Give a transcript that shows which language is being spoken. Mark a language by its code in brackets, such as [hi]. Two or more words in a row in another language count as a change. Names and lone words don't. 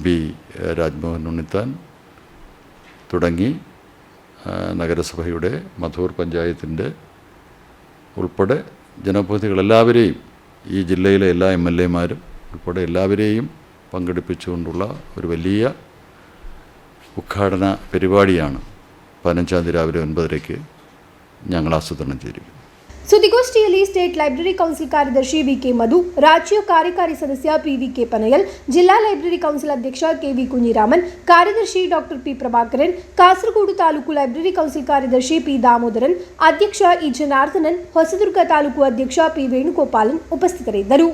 [ml] രാജ്മോഹൻ ഉണ്ണിത്താൻ തുടങ്ങി നഗരസഭയുടെ മധൂർ പഞ്ചായത്തിൻ്റെ ഉൾപ്പെടെ ജനപ്രതിനിധികളെല്ലാവരെയും, ഈ ജില്ലയിലെ എല്ലാ MLAമാരും ഉൾപ്പെടെ എല്ലാവരെയും പങ്കെടുപ്പിച്ചുകൊണ്ടുള്ള ഒരു വലിയ ഉദ്ഘാടന പരിപാടിയാണ് 15-ാം തീയതി രാവിലെ 9:30 ഞങ്ങൾ ആസൂത്രണം ചെയ്തിരിക്കുന്നത്. [kn] ಸುದ್ದಿಗೋಷ್ಠಿಯಲ್ಲಿ ಸ್ಟೇಟ್ ಲೈಬ್ರರಿ ಕೌನ್ಸಿಲ್ ಕಾರ್ಯದರ್ಶಿ ವಿಕೆ ಮಧು, ರಾಜ್ಯ ಕಾರ್ಯಕಾರಿ ಸದಸ್ಯ PVK ಪನಯಲ್, ಜಿಲ್ಲಾ ಲೈಬ್ರರಿ ಕೌನ್ಸಿಲ್ ಅಧ್ಯಕ್ಷ KV ಕುഞ്ഞിರಾಮನ್, ಕಾರ್ಯದರ್ಶಿ ಡಾಕ್ಟರ್ P ಪ್ರಭಾಕರನ್, ಕಾಸರಗೋಡು ತಾಲೂಕು ಲೈಬ್ರರಿ ಕೌನ್ಸಿಲ್ ಕಾರ್ಯದರ್ಶಿ P ದಾಮೋದರನ್, ಅಧ್ಯಕ್ಷ E ಜನಾರ್ದನನ್, ಹೊಸದುರ್ಗ ತಾಲೂಕು ಅಧ್ಯಕ್ಷ P ವೇಣುಗೋಪಾಲನ್ ಉಪಸ್ಥಿತರಿದ್ದರು.